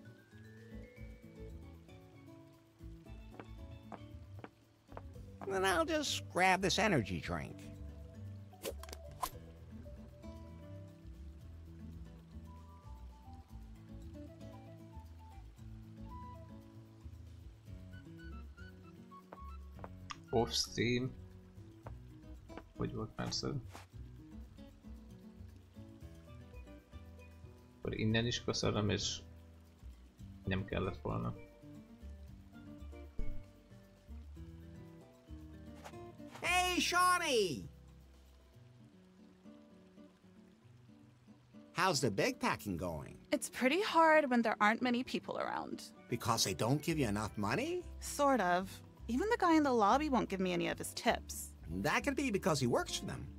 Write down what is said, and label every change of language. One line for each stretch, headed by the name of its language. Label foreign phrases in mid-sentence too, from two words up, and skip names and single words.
English: Then I'll just grab this energy drink. Off stream.
Hungarian: Hogy volt persze? Akkor innen is köszönöm, és nem kellett volna.
English: Hey, Shawnee! How's the backpacking going? It's pretty hard when there aren't many people around. Because they don't give you enough money? Sort of. Even the guy in the lobby won't give me any of his tips. That could be because he works for them.